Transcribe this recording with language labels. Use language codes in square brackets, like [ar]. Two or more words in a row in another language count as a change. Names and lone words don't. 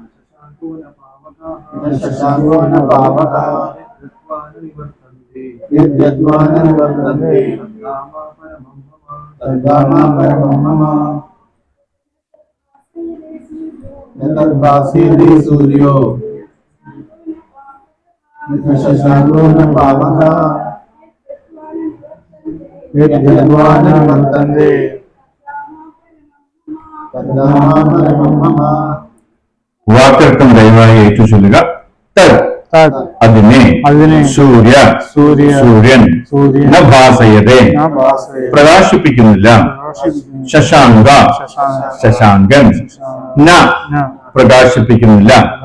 [sa] न शशांको न पावकः यद्गत्वा न निवर्तन्ते तद्धाम परमं मम नदद्भासयते सूर्यो न शशांको न पावकः यद्गत्वा न निवर्तन्ते तद्धाम परमं मम [ml] വാക്കർത്ഥം ദയവായി ഏറ്റു ചൊല്ലുക. തത് അതിനെ സൂര്യൻ [sa] ന ഭാസയതേ [ml] പ്രകാശിപ്പിക്കുന്നില്ല. ശശാങ്കൻ ന പ്രകാശിപ്പിക്കുന്നില്ല.